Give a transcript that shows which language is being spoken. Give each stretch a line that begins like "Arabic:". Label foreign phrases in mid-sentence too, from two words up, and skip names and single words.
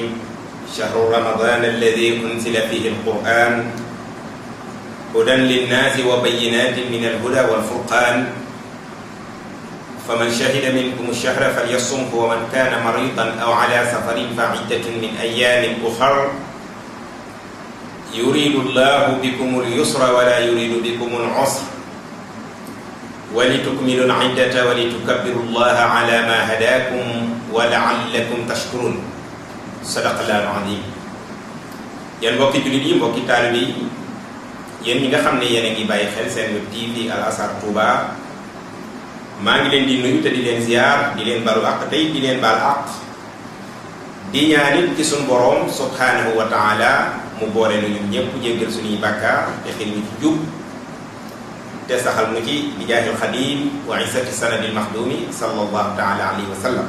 Arabic: شهر رمضان الذي أنزل فيه القرآن هدى للناس وبينات من الهدى والفرقان فمن شهد منكم الشهر فليصمه ومن كان مريضا أو على سفر فعدة من أيام أخر يريد الله بكم اليسر ولا يريد بكم العسر ولتكملوا العدة ولتكبروا الله على ما هداكم ولعلكم تشكرون. صدق الله العظيم.
Wolof: yéen mbokki jullit yi mbokki taalibe yi yéen ñi nga xam ne yéen a ngi bàyyi xel seen web TV Al Azhar Touba maa ngi leen di nuyu te di leen ziar di leen balu àq tey di leen baal àq di ñaanit ci suñu borom
Arabic: سبحانه وتعالى
Wolof: mu boole nu ñun ñëpp jéggal suñuy bàkkaar te xel ñu ci jub te saxal mu ci bi jaahil xadim wa isati sanadil maxdumi
Arabic: صلى الله تعالى عليه وسلم.